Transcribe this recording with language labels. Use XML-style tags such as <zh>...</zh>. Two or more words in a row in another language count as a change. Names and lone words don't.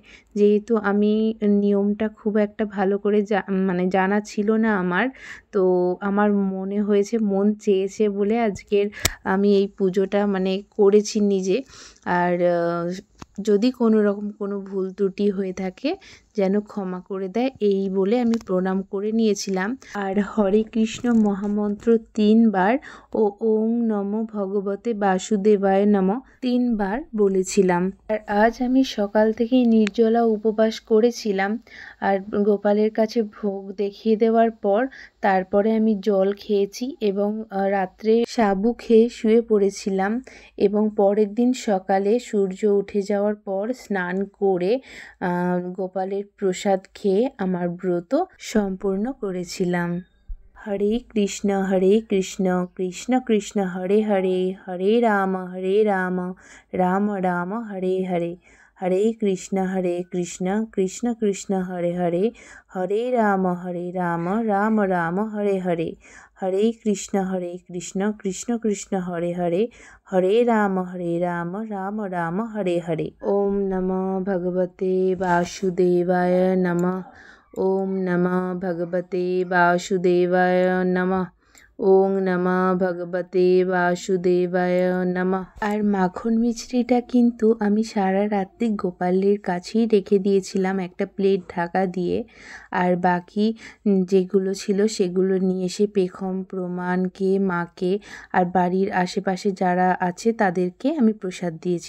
<bn>যেহেতু আমি নিয়মটা খুব একটা ভালো করে জানা ছিল না আমার, তো আমার মনে হয়েছে, মন চেয়েছে বলে আজকের আমি এই পুজোটা করেছি নিজে। আর যদি কোনো রকম কোনো ভুল ত্রুটি হয়ে থাকে যেন ক্ষমা করে দেয়, এই বলে আমি প্রণাম করে নিয়েছিলাম। আর হরে কৃষ্ণ মহামন্ত্র 3 বার ও</bn> <sa>ओं नमो भगवते वासुदेवाय नमः</sa> <bn>3 বার বলেছিলাম। আর আজ আমি সকাল থেকেই নির্জলা উপবাস করেছিলাম। আর গোপালের কাছে ভোগ দেখিয়ে দেওয়ার পর তারপরে আমি জল খেয়েছি এবং রাত্রে সাবু খেয়ে শুয়ে পড়েছিলাম। এবং পরের দিন সকালে সূর্য উঠে যাওয়ার পর স্নান করে গোপালের প্রসাদ খেয়ে আমার ব্রত সম্পূর্ণ করেছিলাম।</bn> <sa>हरे कृष्ण कृष्ण कृष्ण हरे हरे, हरे राम राम राम हरे हरे, हरे कृष्ण कृष्ण कृष्ण हरे हरे, हरे राम राम राम हरे हरे, हरे कृष्ण कृष्ण कृष्ण हरे हरे, हरे राम राम राम हरे हरे। ओम नमः भगवते वासुदेवाय नमः। ओम नमः भगवते वासुदेवाय नमः। ओं नमः भगवते वासुदेवाय नमः।</sa> <bn>আর মাখন মিছরিটা কিন্তু আমি সারা রাত্রি গোপালের কাছেই রেখে দিয়েছিলাম একটা প্লেট ঢাকা দিয়ে। আর বাকি যেগুলো ছিল সেগুলো নিয়ে এসে পেখম, প্রমাণকে, মাকে আর বাড়ির আশেপাশে যারা আছে তাদেরকে আমি প্রসাদ দিয়েছি।</bn>